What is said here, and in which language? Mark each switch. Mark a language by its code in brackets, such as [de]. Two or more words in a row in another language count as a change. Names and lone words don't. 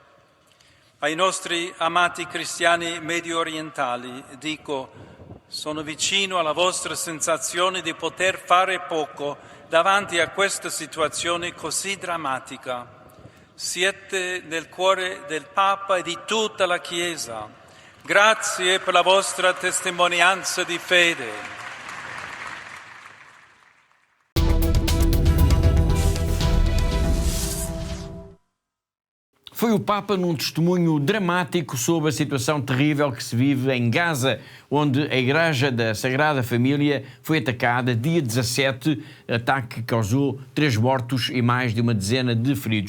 [it] Ai nostri amati cristiani medio orientali dico: sono vicino alla vostra sensazione di poter fare poco davanti a questa situazione così drammatica. Siete nel cuore del Papa e di tutta la Chiesa. Grazie per la vostra testimonianza di fede. [pt] Foi o Papa num testemunho dramático sobre a situação terrível que se vive em Gaza, onde a Igreja da Sagrada Família foi atacada dia 17, ataque que causou 3 mortos e mais de uma dezena de feridos.